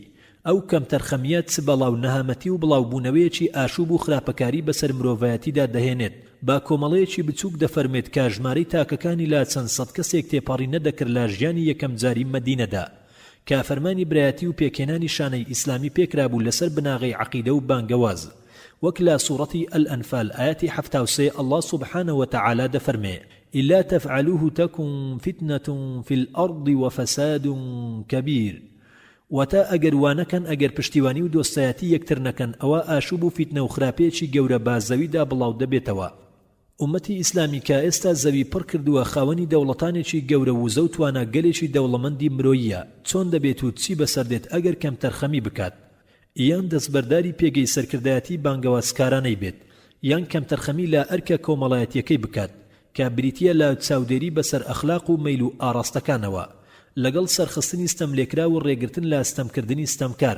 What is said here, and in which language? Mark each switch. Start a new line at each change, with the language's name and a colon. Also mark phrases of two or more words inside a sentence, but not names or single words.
Central Kurdish: ئەو کەمتەرخەمیە چ بەڵاو نەهامەتی و بڵاوبوونەوەیەکی ئاشوب و خراپەکاری بەسەر مرۆڤایەتیدا دەهێنێت. با کۆمەڵەیەکی بچووک دەفەرمێت کە ژمارەی تاکەکانی لا چەند سەد کەسێک تێپەڕی نەدەکرد لە ژیانی یەکەم جاری مەدینەدا کە فەرمانی برایەتی و پێکێنانی شانەی ئیسلامی پێکرابوو لەسەر بناغی عەقیدە و بانگەواز. وەک لە سوورەتی الأنفال آياتی 73
Arabic: الله سبحانه وتعالى دەفەرمێ إلا تفعلوه تكن فتنة في الأرض وفساد كبير.
Central Kurdish: وتا ئەگەر وانەکەن ئەگەر پشتیوانی و دۆستایەتی یەکتر نەکەن ئەوە ئاشوب و فیتنە و خراپەیەکی گەورە با زەویدا بڵاو دەبێتەوە. ئومەتی ئیسلامی کە ئێستا زەوی پڕ کردووە خاوەنی دەوڵەتانێکی گەورە و زەو توانە گەلێکی دەوڵەمەندی مرۆییە چۆن دەبێت و چی بەسەردێت ئەگەر کەم تەرخەمی بکات یان دەستبەرداری پێگەی سەرکردایەتی بانگەوازکارانەی بێت یان کەم تەرخەمی لە ئەرکە کۆمەڵایەتیەکەی بکات کە بریتیە لە چاودێری بەسەر ئەخلاق و مەیل و ئاڕاستەکانەوە لەگەڵ سەرخستنی ستەملێکرا و ڕێگرتن لە ستەمکردنی ستەمکار.